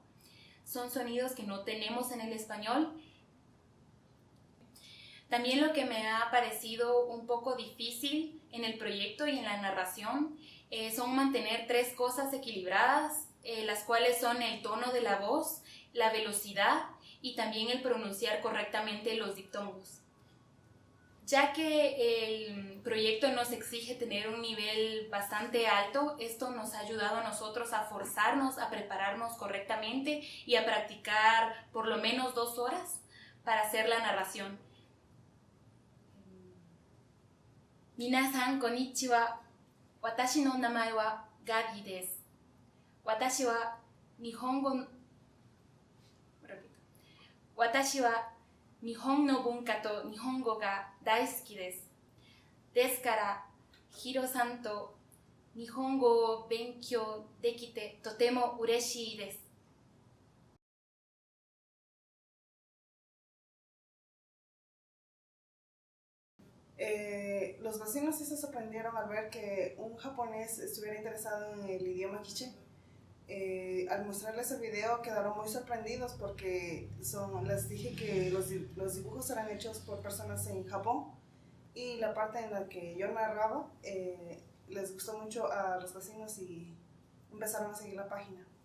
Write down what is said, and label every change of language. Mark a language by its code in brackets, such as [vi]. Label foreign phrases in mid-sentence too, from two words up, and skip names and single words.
[es] Son sonidos que no tenemos en el español. También lo que me ha parecido un poco difícil en el proyecto y en la narración son mantener 3 cosas equilibradas, las cuales son el tono de la voz, la velocidad y también el pronunciar correctamente los diptongos. Ya que el proyecto nos exige tener un nivel bastante alto, esto nos ha ayudado a nosotros a forzarnos, a prepararnos correctamente y a practicar por lo menos 2 horas para hacer la narración. [ja] 皆さん、こんにちは. 私の名前はGabiです。私は日本語... 私は日本の文化と日本語が大好きです. ですから、Hiroさんと日本語を勉強できてとても嬉しいです. [es] Los vecinos sí se sorprendieron al ver que un japonés estuviera interesado en el idioma quiché. Al mostrarles el video quedaron muy sorprendidos porque les dije que los dibujos eran hechos por personas en Japón y la parte en la que yo narraba les gustó mucho a los vecinos y empezaron a seguir la página.